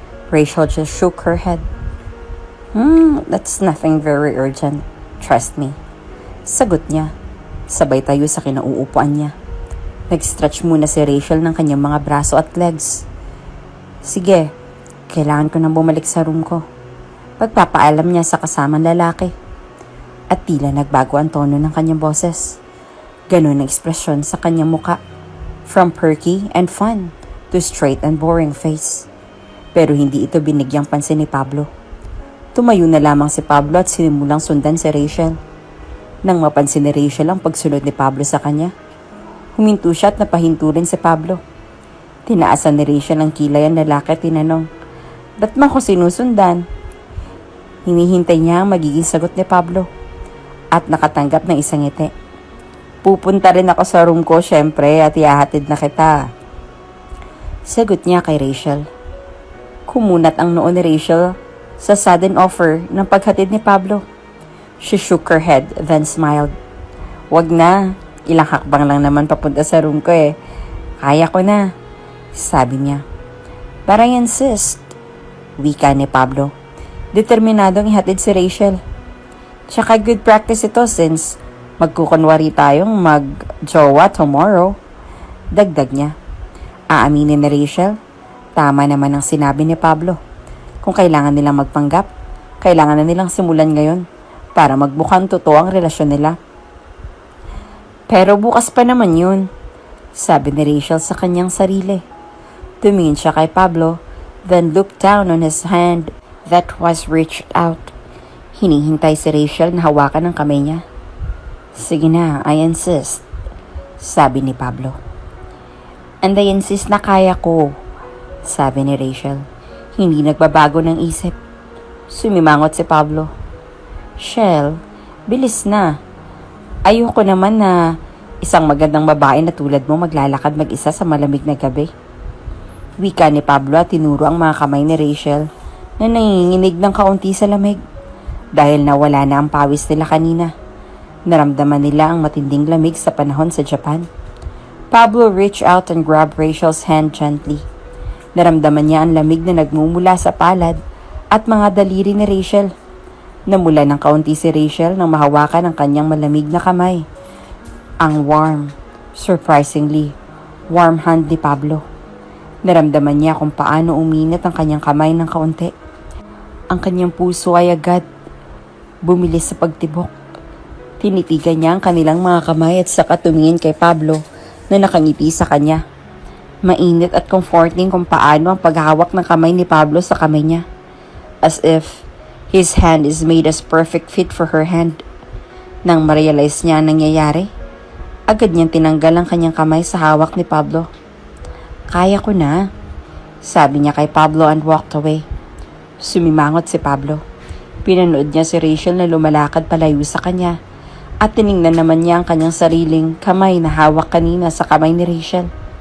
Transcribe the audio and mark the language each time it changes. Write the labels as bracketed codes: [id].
[en] Rachel just shook her head. That's nothing very urgent. Trust me. [tl] Sagot niya. Sabay tayo sa kinauupuan niya. Nag-stretch muna si Rachel ng kanyang mga braso at legs. Sige, kailangan ko nang bumalik sa room ko. Pagpapaalam niya sa kasamang lalaki. At tila nagbago ang tono ng kanyang boses. Ganun ang ekspresyon sa kanyang muka. [en] From perky and fun to straight and boring face. [tl] Pero hindi ito binigyang pansin ni Pablo. Tumayo na lamang si Pablo at sinimulang sundan si Rachel. Nang mapansin ni Rachel ang pagsunod ni Pablo sa kanya, Huminto siya at napahinto rin si Pablo. Tinaasan ni Rachel ang kilay ang lalaki at tinanong, "Ba't man ko sinusundan?" Hinihintay niya ang magiging sagot ni Pablo at nakatanggap ng isang ngiti. "Pupunta rin ako sa room ko syempre at ihahatid na kita." Sagot niya kay Rachel. Kumunat ang noo ni Rachel sa sudden offer ng paghatid ni Pablo. [en] She shook her head then smiled. [tl] "Wag na, ilang hakbang lang naman papunta sa room ko eh. Kaya ko na," sabi niya. [en] "But I insist," [tl] wika ni Pablo. Determinadong ihatid si Rachel. "Tsaka good practice ito since magkukunwari tayong mag-jowa tomorrow," dagdag niya. Aaminin ni Rachel, tama naman ang sinabi ni Pablo. Kung kailangan nilang magpanggap, kailangan na nilang simulan ngayon para magbukhang totoo ang relasyon nila. "Pero bukas pa naman yun," sabi ni Rachel sa kanyang sarili. Tumingin siya kay Pablo, [en] then looked down on his hand that was reached out. [tl] Hinihintay si Rachel na hawakan ang kamay niya. "Sige na, [en] I insist," [tl] sabi ni Pablo. [en] "And I insist [tl] na kaya ko," sabi ni Rachel. Hindi nagbabago ng isip. Sumimangot si Pablo. "Shell, bilis na. Ayoko naman na isang magandang babae na tulad mo maglalakad mag-isa sa malamig na gabi." Wika ni Pablo at tinuro ang mga kamay ni Rachel na nanginginig ng kaunti sa lamig. Dahil nawala na ang pawis nila kanina. Naramdaman nila ang matinding lamig sa panahon sa Japan. [en] Pablo reached out and grabbed Rachel's hand gently. [tl] Naramdaman niya ang lamig na nagmumula sa palad at mga daliri ni Rachel. Namula ng kaunti si Rachel nang mahawakan ang kanyang malamig na kamay. Ang warm, surprisingly, warm hand ni Pablo. Naramdaman niya kung paano uminit ang kanyang kamay ng kaunti. Ang kanyang puso ay agad bumilis sa pagtibok. Tinitigan niya ang kanilang mga kamay at saka tumingin kay Pablo na nakangiti sa kanya. Mainit at comforting kung paano ang paghawak ng kamay ni Pablo sa kamay niya. [en] As if his hand is made as perfect fit for her hand. [tl] Nang ma-realize niya ang nangyayari, agad niyang tinanggal ang kanyang kamay sa hawak ni Pablo. "Kaya ko na," sabi niya kay Pablo [en] and walked away. [tl] Sumimangot si Pablo. Pinanood niya si Rachel na lumalakad palayo sa kanya at tiningnan naman niya ang kanyang sariling kamay na hawak kanina sa kamay ni Rachel.